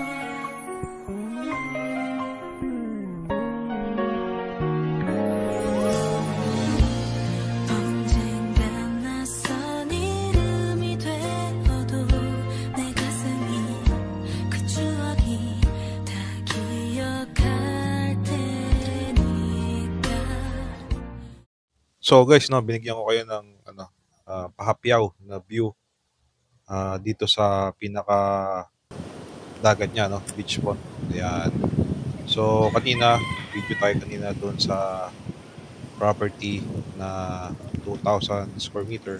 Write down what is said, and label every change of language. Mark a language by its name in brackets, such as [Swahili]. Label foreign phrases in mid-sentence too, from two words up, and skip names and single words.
[Korean] 언젠간 낯선 이름이 되어도 내 가슴이 그 추억이 다 기억할 테니까. [Filipino] So guys, no, binigyan ko kayo ng pahapyaw na view dito sa pinaka dagat niya, no, [English] beach front. [Filipino] Ayan. So kanina, video tayo kanina doon sa property na 2,000 [English] square meter.